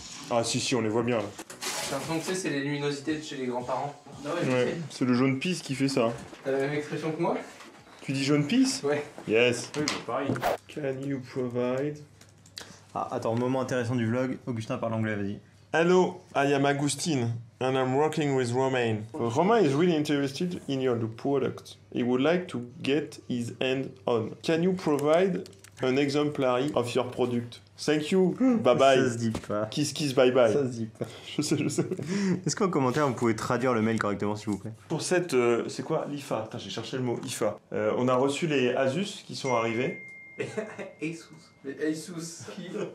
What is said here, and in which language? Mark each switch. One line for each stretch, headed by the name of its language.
French: Ah si, on les voit bien là. J'ai l'impression que tu sais, c'est les luminosités de chez les grands-parents. Ah ouais, je Ouais, sais. c'est le jaune pisse qui fait ça. T'as la même expression que moi? Tu dis jaune pisse? Ouais.
English: Yes.
French: Oui, bah pareil.
English: Can you provide?
French: Ah, attends, moment intéressant du vlog. Augustin parle anglais, vas-y.
English: Hello, I am Agustin and I'm working with Romain. Romain is really interested in your product. He would like to get his hand on. Can you provide an exemplary of your product? Thank you. Bye bye.
French: Ça se dit pas.
English: Kiss kiss bye bye.
French: Ça se dit pas. Je sais, je sais. Est-ce qu'en commentaire vous pouvez traduire le mail correctement s'il vous plaît? Pour cette, c'est quoi l'IFA? Putain, j'ai cherché le mot IFA. On a reçu les Asus qui sont arrivés. Asus. Les Asus. Qui?